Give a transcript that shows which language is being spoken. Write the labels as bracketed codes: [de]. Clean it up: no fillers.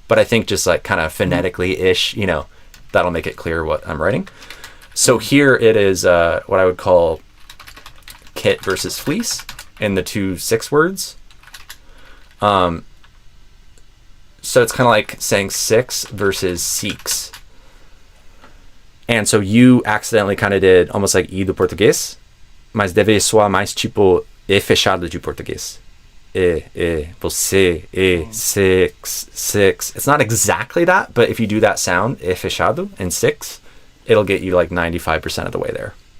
[en] But I think just like kind of phonetically-ish, you know, that'll make it clear what I'm writing. So here it is what I would call kit versus fleece in the 2 6 words. So it's kind of like saying 6 versus seeks. And so you accidentally kind of did almost like [pt] I do português, mas deve soar mais tipo E fechado de português. Você, six. [en] It's not exactly that, but if you do that sound, E fechado, and 6, it'll get you like 95% of the way there.